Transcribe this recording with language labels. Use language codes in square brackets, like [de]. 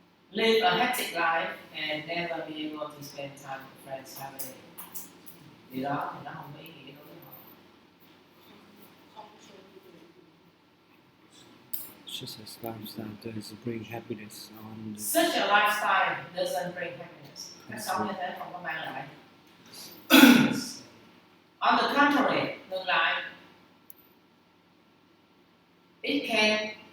[en] Live a hectic life and never be able to spend time with friends, family. [vi] Điều đó thì nó không có ý nghĩa đối với họ. [en] Such a lifestyle does bring happiness on the Such a lifestyle doesn't bring happiness. [vi] Cách sống như thế không có mang lại. [en] On the contrary, [vi] ngược lại, [en] it can